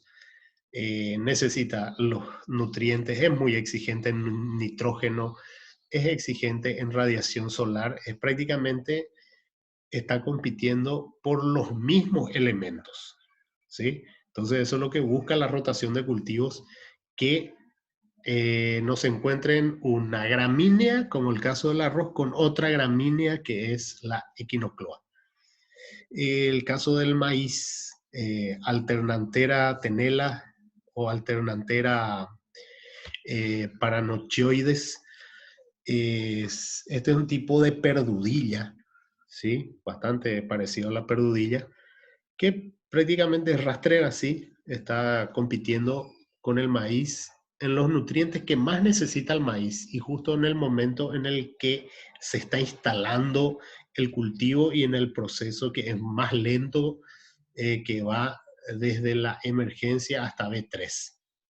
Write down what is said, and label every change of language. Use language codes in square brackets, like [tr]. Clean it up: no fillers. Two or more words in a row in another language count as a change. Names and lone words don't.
[es] Necesita los nutrientes, es muy exigente en nitrógeno, es exigente en radiación solar, es prácticamente está compitiendo por los mismos elementos, ¿sí? Entonces eso es lo que busca la rotación de cultivos, que no se encuentren una gramínea, como el caso del arroz, con otra gramínea que es la equinocloa. El caso del maíz, alternantera tenela o alternantera paranochioides, este es un tipo de perdudilla, ¿sí? Bastante parecido a la perdudilla, que prácticamente es rastrera, sí, está compitiendo con el maíz en los nutrientes que más necesita el maíz y justo en el momento en el que se está instalando el cultivo y en el proceso que es más lento, que va desde la emergencia hasta B3.